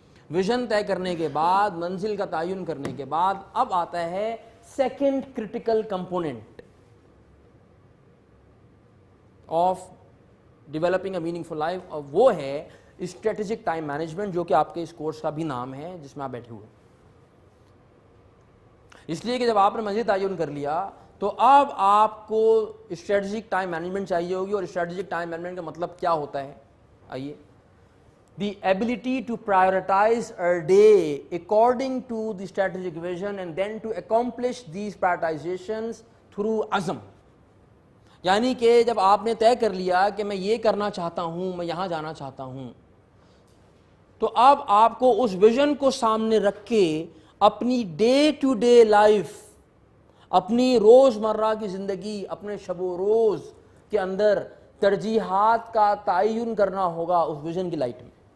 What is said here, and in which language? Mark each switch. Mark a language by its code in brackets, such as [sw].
[ur] Vision طے کرنے کے بعد, منزل کا تعین کرنے کے بعد, اب آتا ہے [en] second critical component of developing a meaningful life, [ur] اور وہ ہے اسٹریٹجک ٹائم مینجمنٹ, جو کہ آپ کے اس کورس کا بھی نام ہے جس میں آپ بیٹھے ہوئے. اس لیے کہ جب آپ نے منزل تعین کر لیا تو اب آپ کو اسٹریٹجک ٹائم مینجمنٹ چاہیے ہوگی. اور اسٹریٹجک ٹائم مینجمنٹ کا مطلب کیا ہوتا ہے؟ آئیے. [en] The ability to prioritize a day according to the strategic vision and then to accomplish these prioritizations through azm. [ur] یعنی کہ جب آپ نے طے کر لیا کہ میں یہ کرنا چاہتا ہوں, میں یہاں جانا چاہتا ہوں, تو اب آپ کو اس ویژن کو سامنے رکھ کے اپنی ڈے ٹو ڈے لائف, اپنی روزمرہ کی زندگی, اپنے شب و روز کے اندر ترجیحات کا تعین کرنا ہوگا اس ویژن کی لائٹ میں.